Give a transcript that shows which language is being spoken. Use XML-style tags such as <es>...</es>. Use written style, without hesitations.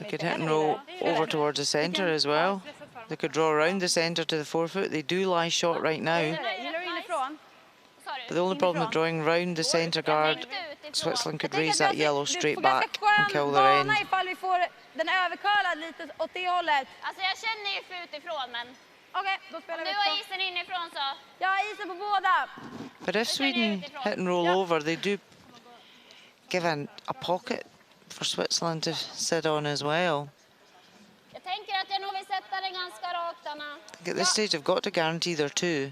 <en>They could hit and roll over towards the centre as well. They could draw around the centre to the forefoot. They do lie short right now.</en> <sv>Gillar du inifrån?</sv> <en>But the only problem with drawing round the centre guard, Switzerland could raise that yellow straight back and kill their end.</en> <sv>Ifall vi får den övercurlad lite åt det hållet. Alltså jag känner ju för utifrån, men... Okej, då spelar vi du har isen inifrån så... Jag har isen på båda.</sv> <en>But if Sweden hit and roll over, they do give a pocket for Switzerland to sit on as well.</en> <sv>Jag tänker att jag nog vill sätta den ganska rakt, Anna.</sv> <en>At this stage, they've got to guarantee their 2.</en>